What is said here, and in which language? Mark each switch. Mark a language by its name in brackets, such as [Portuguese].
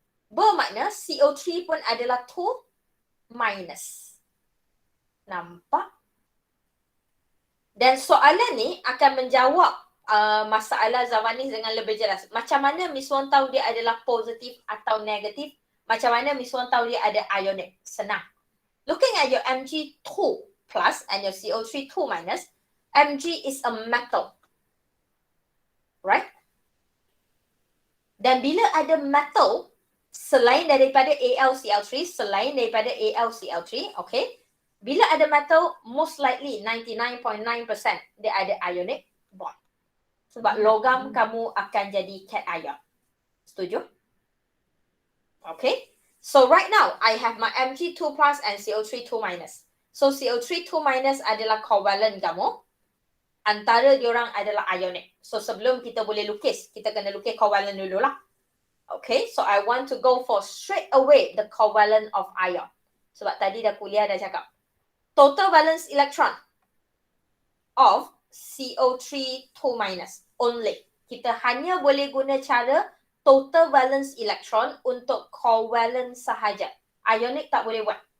[Malay] Bermakna CO3 pun adalah 2 minus. Nampak? Dan soalan ni akan menjawab masalah Zawanis dengan lebih jelas. Macam mana Miss Wan tahu dia adalah positif atau negatif? Macam mana Miss Wan tahu dia ada ionic? Senang. [English] Looking at your Mg2 plus and your CO3 2 minus, Mg is a metal. [Malay] Right? Dan bila ada metal, selain daripada AlCl3, selain daripada AlCl3, okay? Bila ada metal, most likely 99.9% dia ada ionic bond. Sebab logam kamu akan jadi cation ion. Setuju? Okay. [English] So right now, I have my Mg2 plus and CO3 2 minus. So CO3 2 minus [Malay] adalah covalent kamu. antara diorang adalah ionic. So sebelum kita boleh lukis, kita kena lukis covalent dulu lah. [English] Okay, so I want to go for straight away the covalent of ion. [Malay] Sebab tadi dah kuliah dah cakap. [English] Total valence electron of CO3 2- only. [Malay] Kita hanya boleh guna cara total valence electron untuk covalent sahaja. Ionic tak boleh buat.